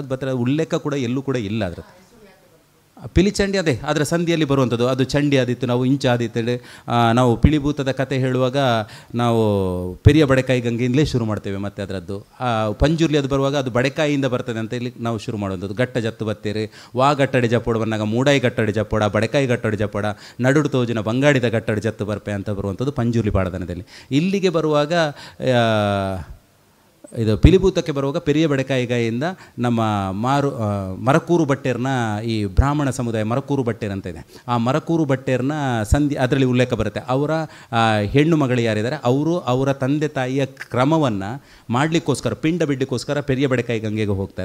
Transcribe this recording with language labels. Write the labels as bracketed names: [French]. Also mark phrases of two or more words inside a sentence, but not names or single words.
[Kannada] ಅದು ಬತ್ರ ಉಲ್ಲೇಖ ಕೂಡ ಎಲ್ಲೂ ಕೂಡ ಇಲ್ಲ. ಅದರ ಪಿಲಿಚಂಡಿ ಅದೇ ಅದರ ಸಂಧಿಯಲ್ಲಿ ಬರುವಂಥದ್ದು. ಅದು ಚಂಡಿ ಆದಿತ್ತು, ನಾವು ಇಂಚ ಆದಿತ್ತು. ನಾವು ಪಿಲಿಭೂತದ ಕತೆ ಹೇಳುವಾಗ ನಾವು ಪೆರಿಯ ಬಡೆಕಾಯಿ ಗಂಗೆಯಿಂದಲೇ ಶುರು ಮಾಡ್ತೇವೆ. ಮತ್ತು ಅದರದ್ದು ಪಂಜುರ್ಲಿ ಅದು ಬರುವಾಗ ಅದು ಬಡೆಕಾಯಿಯಿಂದ ಬರ್ತದೆ ಅಂತ ಇಲ್ಲಿ ನಾವು ಶುರು ಮಾಡುವಂಥದ್ದು. [Tulu] ಗಟ್ಟ ಜತ್ತು ಬತ್ತೇರಿ ವಾ ಗಟ್ಟಡೆ ಜಪ್ಪೋಡ ಬಂದಾಗ ಮೂಡಾಯಿ ಗಟ್ಟಡೆ ಜಪ್ಪೋಡ, ಬಡೆಕಾಯಿ ಗಟ್ಟಡೆ ಜಪ್ಪೋಡ, ನಡುಡು ತೋಜಿನ ಬಂಗಾಡಿದ ಗಟ್ಟಡೆ ಜತ್ತು ಬರ್ಪೆ [Kannada] ಅಂತ ಬರುವಂಥದ್ದು ಪಂಜುರ್ಲಿ ಪಾಡದನದಲ್ಲಿ. ಇಲ್ಲಿಗೆ ಬರುವಾಗ ಇದು ಪಿಲಿಭೂತಕ್ಕೆ ಬರುವಾಗ ಪೆರಿಯ ಬಡೆಕಾಯಿಗಾಯಿಂದ ನಮ್ಮ ಮರಕೂರು ಬಟ್ಟೆರ್ನ ಈ ಬ್ರಾಹ್ಮಣ ಸಮುದಾಯ ಮರಕೂರು ಬಟ್ಟೆರ್ ಅಂತ ಇದೆ. ಆ ಮರಕೂರು ಬಟ್ಟೆರ್ನ ಸಂಧಿ ಅದರಲ್ಲಿ ಉಲ್ಲೇಖ ಬರುತ್ತೆ. ಅವರ ಹೆಣ್ಣು ಮಗಳು ಯಾರಿದ್ದಾರೆ ಅವರು ಅವರ ತಂದೆ ತಾಯಿಯ ಕ್ರಮವನ್ನು ಮಾಡಲಿಕ್ಕೋಸ್ಕರ ಪಿಂಡ ಬಿಡ್ಲಿಕ್ಕೋಸ್ಕರ ಪೆರಿಯ ಬಡೆಕಾಯಿ ಗಂಗೆಗೆ ಹೋಗ್ತಾರೆ.